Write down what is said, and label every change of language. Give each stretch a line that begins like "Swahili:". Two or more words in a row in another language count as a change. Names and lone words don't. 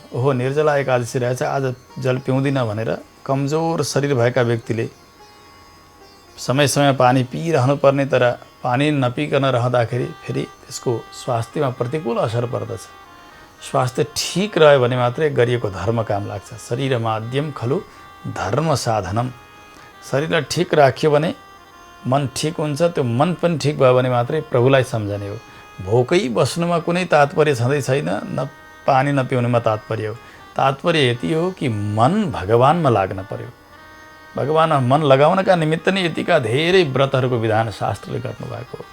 Nepali: ओहो निर्जला एकादशी रहेछ, आज जल पिउँदिन भनेर कमजोर शरीर भएका व्यक्तिले समय समय पानी पिइरहनु पर्ने, तर पानी नपिकन रहँदाखेरि फेरि त्यसको स्वास्थ्यमा प्रतिकूल असर पर्दछ। स्वास्थ्य ठीक रह्यो भने मात्रै गरिएको धर्म काम लाग्छ।
Sanskrit: शरीर माध्यम खलु धर्म साधनम।
Nepali: शरीरलाई ठिक राख्यो भने मन ठिक हुन्छ, त्यो मन पनि ठिक भयो भने मात्रै प्रभुलाई सम्झने हो। भोकै बस्नुमा कुनै तात्पर्य छँदै छैन, न पानी नपिउनुमा तात्पर्य हो। तात्पर्य यति हो कि मन भगवानमा लाग्न पर्यो। भगवानमा मन लगाउनका निमित्त नै यतिका धेरै व्रतहरूको विधान शास्त्रले गर्नुभएको हो।